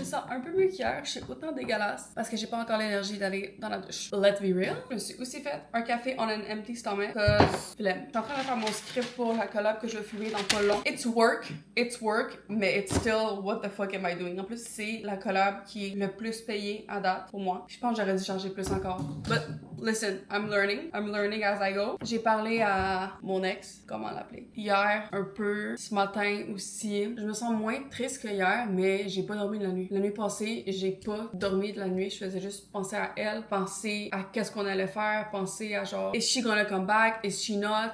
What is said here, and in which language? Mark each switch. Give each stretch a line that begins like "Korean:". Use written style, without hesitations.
French: Un peu mieux qu'hier, je suis autant dégueulasse parce que j'ai pas encore l'énergie d'aller dans la douche.
English: Let's be real.
French: Je me suis aussi fait un café
English: on an empty stomach cause
French: flemme. Je suis en train de faire mon script pour la collab que je vais filmer dans pas long.
English: It's work,
French: mais
English: it's still what the fuck am I doing?
French: En plus, c'est la collab qui est le plus payée à date pour moi. Je pense que j'aurais dû charger plus encore.
English: But listen, I'm learning as I go.
French: J'ai parlé à mon ex, comment l'appeler, hier un peu, ce matin aussi. Je me sens moins triste que hier, mais j'ai pas dormi de la nuit. La nuit passée, j'ai pas dormi de la nuit. Je faisais juste penser à elle, penser à qu'est-ce qu'on allait faire, penser à genre,
English: is she gonna come back? Is she not?